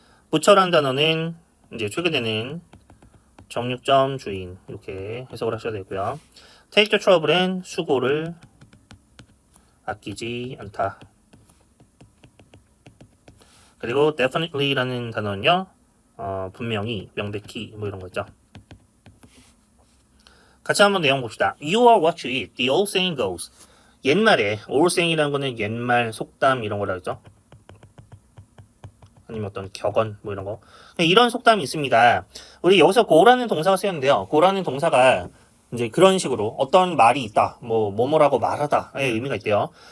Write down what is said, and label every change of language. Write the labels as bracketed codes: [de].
[ko] 부처라는 단어는 이제 최근에는 정육점 주인 이렇게 해석을 하셔야 되고요. take the trouble은 수고를 아끼지 않다. 그리고 definitely라는 단어는요, 분명히, 명백히 뭐 이런 거 있죠. 같이 한번 내용 봅시다. [en] You are what you eat. The old saying goes. [ko] 옛말에 old saying이라는 거는 옛말 속담 이런 거라 그랬죠. 아니면 어떤 격언 뭐 이런 거. 이런 속담이 있습니다. 우리 여기서 go라는 동사가 쓰였는데요. go라는 동사가 이제 그런 식으로 어떤 말이 있다, 뭐뭐라고 말하다의 의미가 있대요.